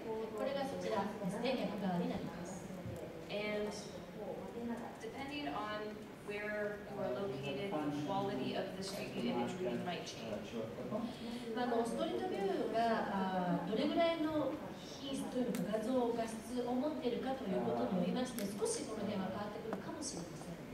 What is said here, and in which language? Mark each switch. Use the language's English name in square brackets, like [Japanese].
[Japanese] これがそちらですね、逆側になります。 [English] And depending on where you are located, the quality of the street view imagery might change. [Japanese] ストリートビューがどれぐらいの品質というか画像、画質を持っているかということによりまして、少しこの辺は変わってくるかもしれません。